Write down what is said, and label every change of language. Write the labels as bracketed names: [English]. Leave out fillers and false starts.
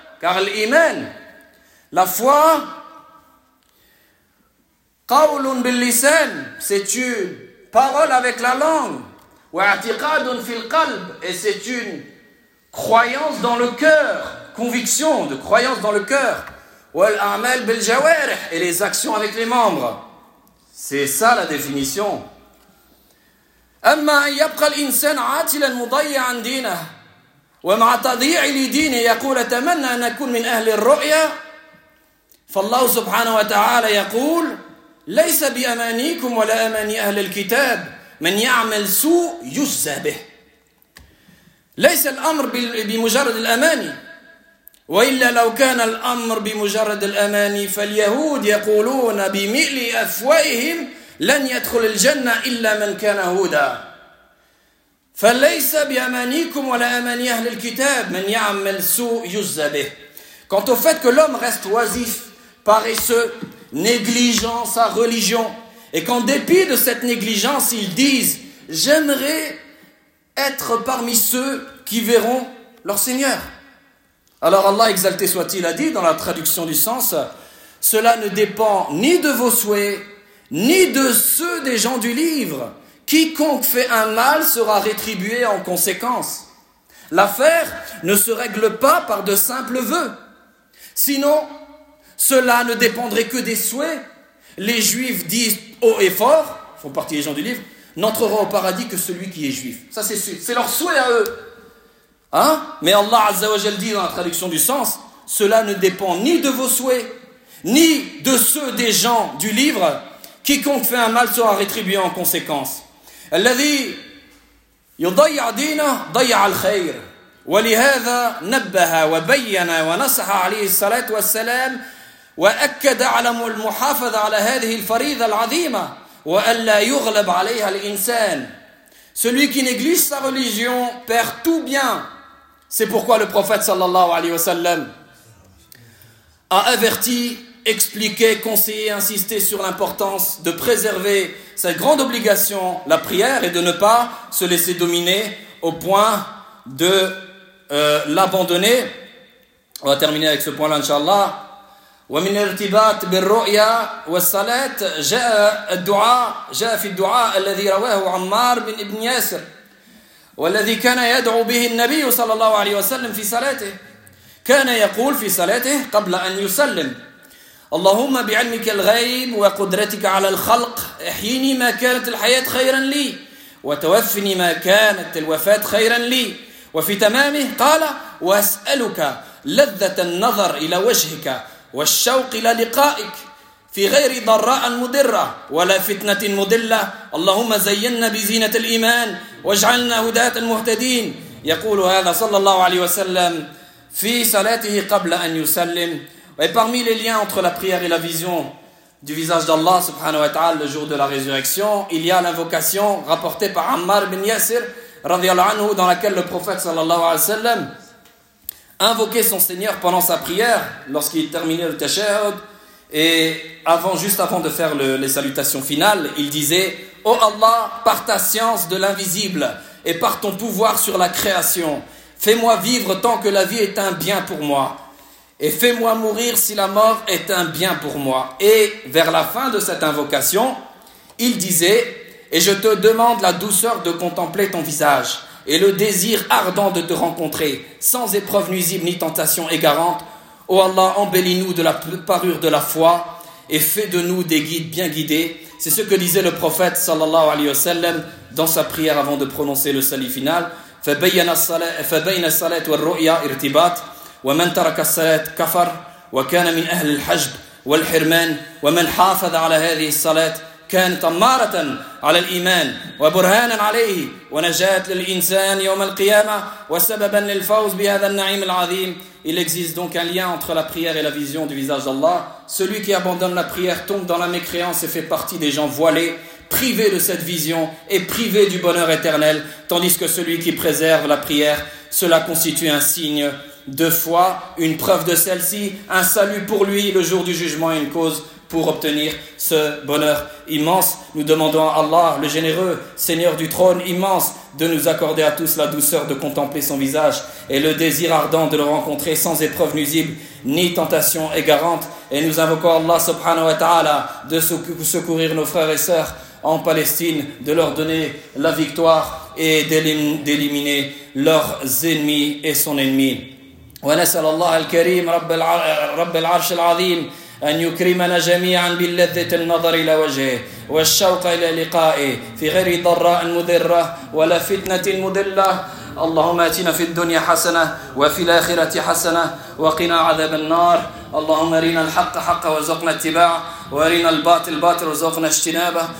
[French] Car l'Iman, la foi, [Arabic] qawlun bil lisan, [French] c'est une parole avec la langue. [Arabic] Wa'atiqadun fil qalb, [French] et c'est une croyance dans le cœur, conviction de croyance dans le cœur. [Arabic] وَالْأَعْمَلْ بِالْجَوَارِحِ [French] et les actions avec les membres. C'est ça la définition. [Arabic] أَمَّا يَبْقَى الْإِنسَانَ عَاتِلًا مُضَيِّعًا دِينَهِ وَمَعَ تَضِيعِ لِدِينِهِ يَقُولَ تَمَنَّى أَنَ أَكُونَ مِنْ أَهْلِ الرُّؤْيَا فالله سبحانه وتعالى يقول ليس بأمانيكم ولا أماني أهل الكتاب من يعمل سوء يجزى به ليس الأمر بمجرد الأماني وإلا لو كان الأمر بمجرد الأماني فاليهود يقولون بملء أفواههم لن يدخل الجنة إلا من كان هودا فليس بأمانيكم ولا أماني أهل الكتاب من يعمل سوء يجزى به. [French] Quant au fait que l'homme reste oisif, paresseux, négligeant sa religion, et qu'en dépit de cette négligence, ils disent « J'aimerais être parmi ceux qui verront leur Seigneur ». Alors Allah, exalté soit-il, a dit dans la traduction du sens, cela ne dépend ni de vos souhaits, ni de ceux des gens du livre. Quiconque fait un mal sera rétribué en conséquence. L'affaire ne se règle pas par de simples vœux. Sinon, cela ne dépendrait que des souhaits. Les Juifs disent haut et fort, font partie des gens du livre, n'entrera au paradis que celui qui est juif. Ça c'est sûr, c'est leur souhait à eux. Hein? Mais Allah Azza wa Jal dit dans la traduction du sens, cela ne dépend ni de vos souhaits, ni de ceux des gens du livre. Quiconque fait un mal sera rétribué en conséquence. [Arabic] الذي يضيع دينه ضيع الخير ولهذا نبه وبين ونصح عليه الصلاة والسلام وأكد على المحافظة على هذه الفريضة العظيمة وألا يغلب عليها الإنسان. [French] Celui qui néglige sa religion perd tout bien. C'est pourquoi le prophète sallallahu alayhi wa sallam a averti, expliqué, conseillé, insisté sur l'importance de préserver cette grande obligation, la prière, et de ne pas se laisser dominer au point de l'abandonner. On va terminer avec ce point-là, Inch'Allah. [Arabic] ومن ارتباط بالرؤيا والصلاة جاء الدعاء جاء في الدعاء الذي رواه عمار بن ابن ياسر والذي كان يدعو به النبي صلى الله عليه وسلم في صلاته كان يقول في صلاته قبل أن يسلم اللهم بعلمك الغيب وقدرتك على الخلق احيني ما كانت الحياة خيرا لي وتوفني ما كانت الوفاة خيرا لي وفي تمامه قال وأسألك لذة النظر إلى وجهك والشوق إلى لقائك في غير ضراء مدرة ولا فتنة مدلة اللهم زينا بزينة الإيمان واجعلنا هداة المهتدين يقول هذا صلى الله عليه وسلم في صلاته قبل أن يسلم. [French] Et parmi les liens entre la prière et la vision du visage d'Allah subhanahu wa ta'ala le jour de la résurrection, il y a l'invocation rapportée par Ammar bin Yasir radiallahu anhu, dans laquelle le prophète sallallahu alayhi wa sallam invoquait son Seigneur pendant sa prière lorsqu'il terminait le tashahhud, et avant, juste avant de faire les salutations finales, il disait « Oh Allah, par ta science de l'invisible et par ton pouvoir sur la création, fais-moi vivre tant que la vie est un bien pour moi. » Et fais-moi mourir si la mort est un bien pour moi. Et vers la fin de cette invocation, il disait, et je te demande la douceur de contempler ton visage, et le désir ardent de te rencontrer, sans épreuve nuisible ni tentation égarante. Oh Allah, embellis-nous de la parure de la foi, et fais de nous des guides bien guidés. C'est ce que disait le prophète, sallallahu alayhi wa sallam, dans sa prière avant de prononcer le salut final. [Arabic] Fabayna salat wa ru'ya irtibat. ومن ترك الصلاة كفر وكان من أهل الحجب والحرمان ومن حافظ على هذه الصلاة كان طمارة على الإيمان وبرهانا عليه ونجاة للإنسان يوم القيامة وسببا للفوز بهذا النعيم العظيم. [French] Il existe donc un lien entre la prière et la vision du visage d'Allah. Celui qui abandonne la prière tombe dans la mécréance et fait partie des gens voilés, privé de cette vision et privé du bonheur éternel, tandis que celui qui préserve la prière, cela constitue un signe de foi, une preuve de celle-ci, un salut pour lui le jour du jugement et une cause pour obtenir ce bonheur immense. Nous demandons à Allah, le généreux, Seigneur du trône immense, de nous accorder à tous la douceur de contempler son visage et le désir ardent de le rencontrer sans épreuve nuisible ni tentation égarante. Et nous invoquons Allah subhanahu wa ta'ala de secourir nos frères et sœurs en Palestine, de leur donner la victoire et d'éliminer leurs ennemis et son ennemi. [Arabic] ونسأل الله الكريم رب العرش العظيم أن يكرمنا جميعا باللذة النظر إلى وجهه والشوق إلى لقائه في غير ضراء مذرة ولا فتنة مدلة اللهم آتنا في الدنيا حسنة وفي الآخرة حسنة وقنا عذاب النار اللهم أرنا الحق حقا وارزقنا اتباعه وأرنا الباطل باطلا وارزقنا اجتنابه